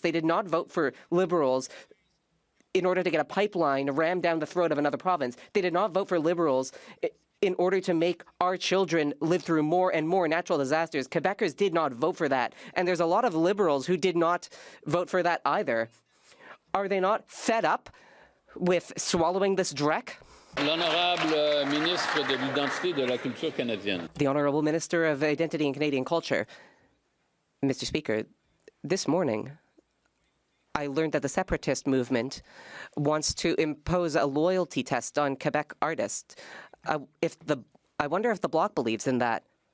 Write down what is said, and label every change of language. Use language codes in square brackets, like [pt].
[en] They did not vote for Liberals in order to get a pipeline rammed down the throat of another province. They did not vote for Liberals in order to make our children live through more and more natural disasters. Quebecers did not vote for that. And there's a lot of Liberals who did not vote for that either. Are they not fed up with swallowing this dreck? [fr] L'honorable ministre de l'identité et de la culture canadienne. [en] The Honourable Minister of Identity and Canadian Culture. Mr. Speaker, this morning, I learned that the separatist movement wants to impose a loyalty test on Quebec artists. I wonder if the Bloc believes in that.